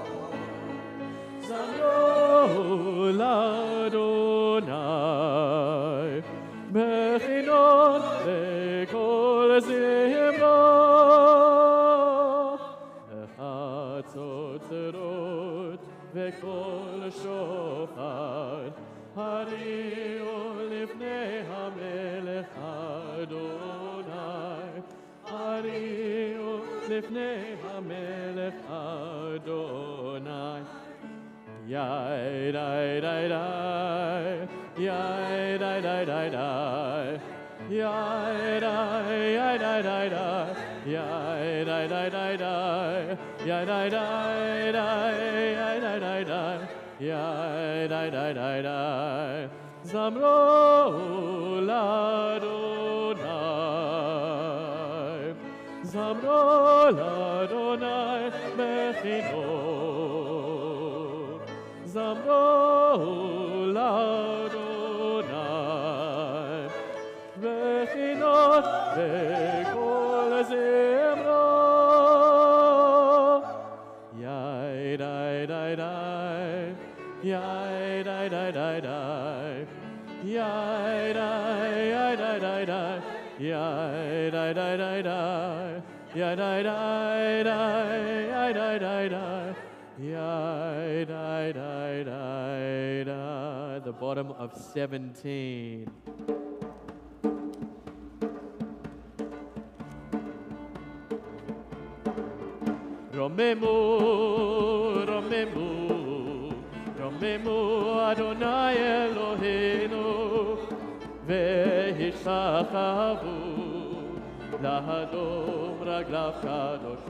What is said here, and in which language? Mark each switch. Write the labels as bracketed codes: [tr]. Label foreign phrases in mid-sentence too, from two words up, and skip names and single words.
[he] זמרו לאדני בכינור לקול זמרה, בחצוצרות וקול שופר הריעו לפני המלך אדני הריעו לפני המלך אדני. Yai dai dai dai, yai dai dai dai dai, yai dai dai dai dai, yai dai dai dai dai, yai dai dai dai, yai dai dai dai. Yai dai dai dai dai, זמרו לאדני זמרו לאדני בכינור זמרו לאדני בכינור וקול זמרה. Yai dai dai dai, yai dai dai dai dai, yai dai dai dai dai, yai dai dai dai dai, yai dai dai dai, yai dai dai dai, yai dai dai dai dai. [en] The the bottom of 17. [he] רוממו רוממו רוממו אדני אלהינו, והשתחוו להדום רגליו קדוש הוא.